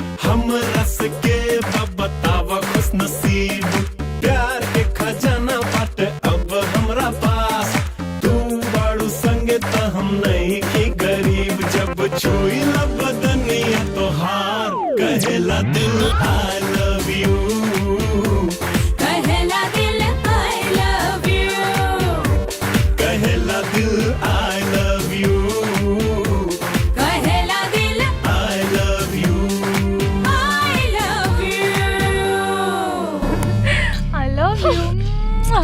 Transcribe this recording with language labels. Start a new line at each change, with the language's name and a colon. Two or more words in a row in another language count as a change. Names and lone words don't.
Bhojpuri: हम रस के बतावा खुश नसीब प्यार के खजाना बाटे अब हमरा पास तू बाड़ू संगे त हम नहीं की गरीब जब छुई ला बदनिया तोहार कहेला दिल
English: I love you
Bhojpuri: कहला दिल
English: I love you
Bhojpuri: कहेला दिल
English: I love you
Bhojpuri: कहला दिल
English: I love you I love you I love you.